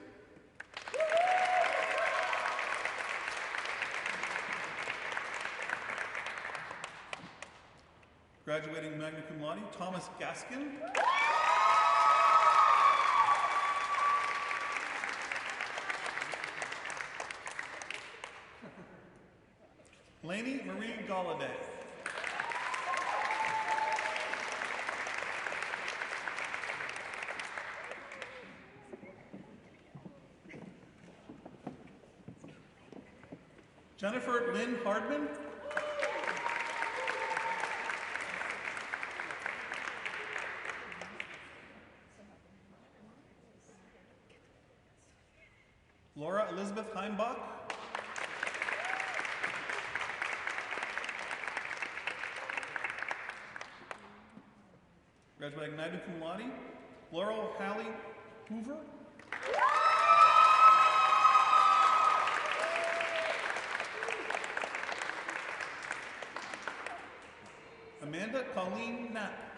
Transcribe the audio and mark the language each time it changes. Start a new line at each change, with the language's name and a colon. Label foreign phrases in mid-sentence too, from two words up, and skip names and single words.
Latin: Graduating magna cum laude,
English: Thomas Gaskin. Lainey Marie Galladay. Jennifer Lynn Hardman. Laura Elizabeth Heimbach. Graduating
Latin: magna cum laude,
English: Laurel Hallie Hoover. Amanda Colleen Knapp.